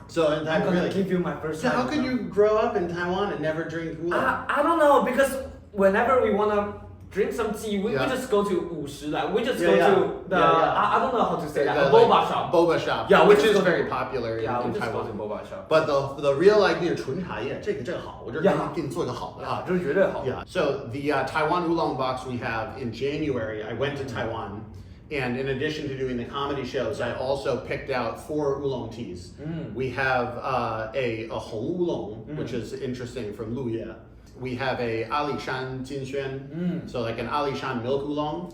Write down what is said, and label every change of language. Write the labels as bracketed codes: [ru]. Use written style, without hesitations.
[en] So I'm gonna give you my first time. How could you grow up in Taiwan and never drink Oolong? I don't know, because whenever we wanna drink some tea, we just go to 50, we just go to the, I don't know how to say that, the Boba shop. Boba shop, yeah, which is very popular in we just Taiwan. go to Boba shop. But the real idea, [zh] 纯茶叶，这个好，我这给你做个好的啊，这绝对好。 [en] Yeah. So the Taiwan Oolong box we have in January, I went to Taiwan, and in addition to doing the comedy shows, I also picked out 4 oolong teas. We have a Hong Oolong, which is interesting from Luye. We have a Alishan Jinxuan, so like an Alishan milk oolong.